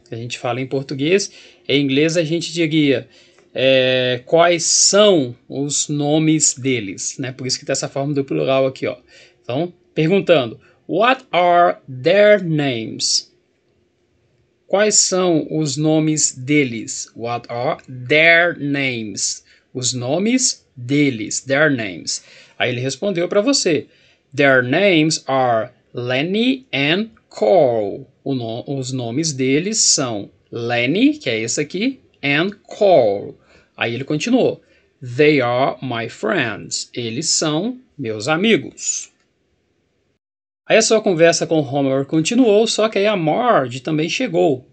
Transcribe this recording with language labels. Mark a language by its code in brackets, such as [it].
[pt] A gente fala em português, em inglês a gente diria quais são os nomes deles, né? Por isso que tem essa forma do plural aqui, ó. Então, perguntando, [en] what are their names? [pt] Quais são os nomes deles? [en] What are their names? [pt] Os nomes deles, [en] their names. [pt] Aí ele respondeu para você. [en] Their names are Lenny and Carl. [pt] Os nomes deles são Lenny, que é esse aqui, and Carl. Aí ele continuou. [en] They are my friends. [pt] Eles são meus amigos. Aí a sua conversa com o Homer continuou, só que aí a Marge também chegou.